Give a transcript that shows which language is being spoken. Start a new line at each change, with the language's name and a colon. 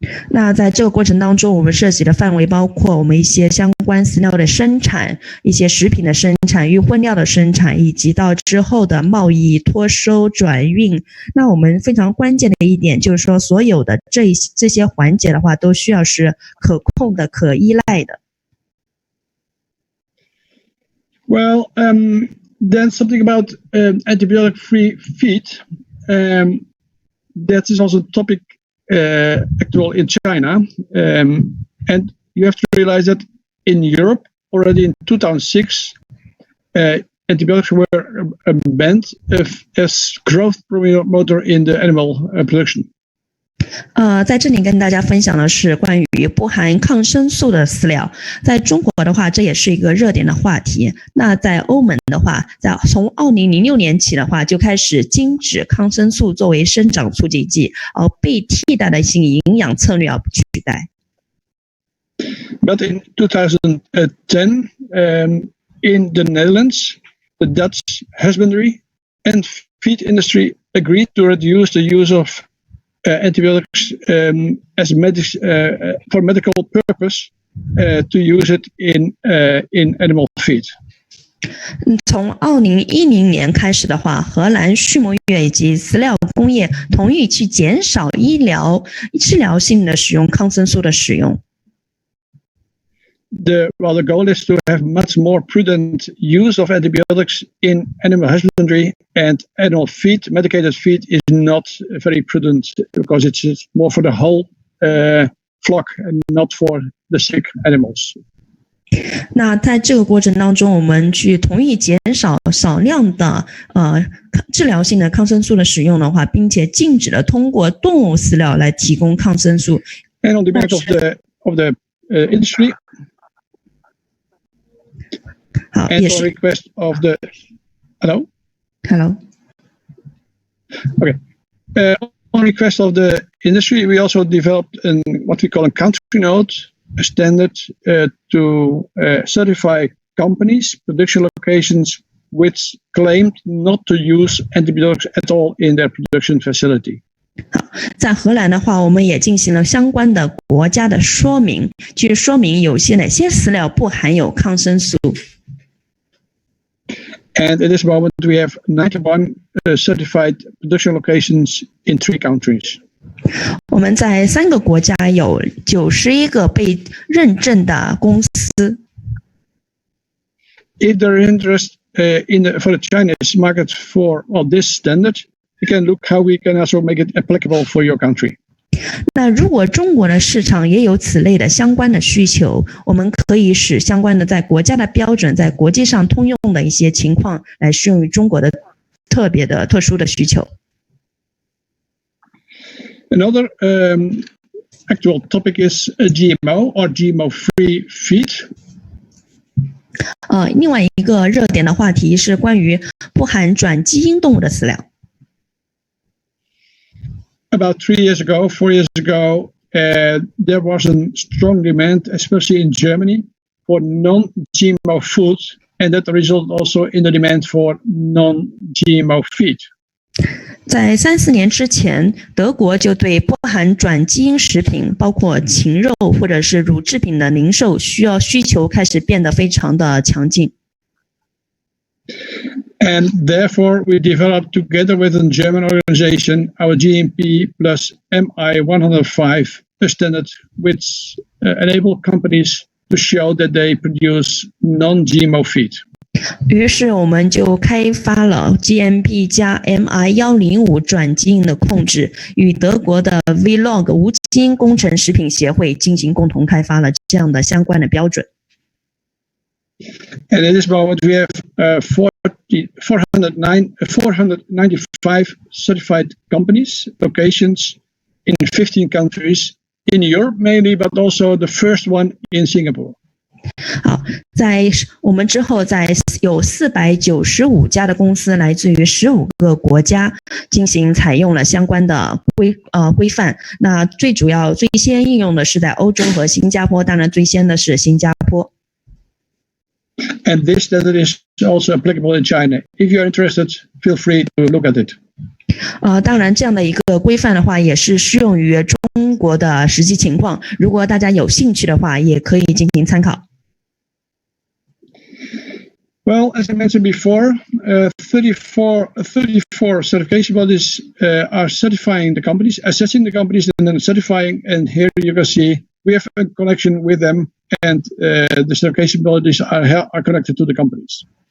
Chinese: 那在这个过程当中，我们涉及的范围包括我们一些相关饲料的生产、一些食品的生产、预混料的生产，以及到之后的贸易、托收、转运。那我们非常关键的一点就是说，所有的这些环节的话，都需要是可控的、可依赖的。
English: Well, then something about antibiotic-free feed. That is also a topic actual in China. And you have to realize that in Europe, already in 2006, antibiotics were banned as growth promoter in the animal production.
Chinese: 在这里跟大家分享的是关于不含抗生素的饲料。在中国的话，这也是一个热点的话题。那在欧盟的话，从2006年起的话，就开始禁止抗生素作为生长促进剂，而被替代的一些营养策略而不取代。
English: But in 2010, in the Netherlands, the Dutch husbandry and feed industry agreed to reduce the use of antibiotics as for medical purpose to use it in animal feed.
Chinese: 从2010年开始的话，荷兰畜牧业以及饲料工业同意去减少治疗性的使用抗生素的使用。
English: The goal is to have much more prudent use of antibiotics in animal husbandry, and animal feed, medicated feed, is not very prudent because it's more for the whole flock and not for the sick animals.
Chinese: 那在这个过程当中，我们去同意减少少量的治疗性的抗生素的使用的话，并且禁止了通过动物饲料来提供抗生素。
English: And on the back of the industry.
Chinese: 好，
English: And
Chinese: 也
English: on
Chinese: 是
English: request of the hello. Okay. On request of the industry, we also developed what we call a country note, a standard to certify companies, production locations which claimed not to use antibiotics at all in their production facility.
Chinese: 在荷兰的话，我们也进行了相关的国家的说明，去说明有哪些饲料不含有抗生素。
English: And at this moment, we have 91 certified production locations in 3 countries.
Chinese: 我们在3个国家有91个被认证的公司。
English: If there is interest for the Chinese market for this standard, you can look how we can also make it applicable for your country.
Chinese: 那如果中国的市场也有此类的相关的需求，我们可以使相关的在国家的标准，在国际上通用的一些情况来适用于中国的特殊的需求。
English: Another actual topic is GMO or GMO-free feed.
Chinese: 另外一个热点的话题是关于不含转基因动物的饲料。
English: About 4 years ago, there was a strong demand, especially in Germany, for non-GMO foods and that resulted also in the demand for non-GMO feed.
Chinese: 在3-4年之前，德国就对不含转基因食品，包括禽肉或者是乳制品的零售需求开始变得非常的强劲。
English: And therefore, we developed together with a German organization our GMP plus MI 105 standard, which enable companies to show that they produce non-GMO feed.
Chinese: 于是我们就开发了 GMP 加 MI 105转基因的控制，与德国的 Vlog 无基因工程食品协会进行共同开发了这样的相关的标准。
English: And at this moment, we have 495 certified companies, locations in 15 countries, in Europe mainly, but also the first one in Singapore.
Chinese: 好，在我们之后，有495家的公司来自于15个国家进行采用了相关的规范。那最先应用的是在欧洲和新加坡，当然最先的是新加坡。
English: And this standard is also applicable in China. If you are interested, feel free to look at it.
Chinese: 当然，这样的一个规范的话，也是适用于中国的实际情况。如果大家有兴趣的话，也可以进行参考。
English: Well, as I mentioned before, 34 certification bodies are certifying the companies, assessing the companies, and then certifying. And here you can see we have a connection with them, and the certification bodies are connected to the companies.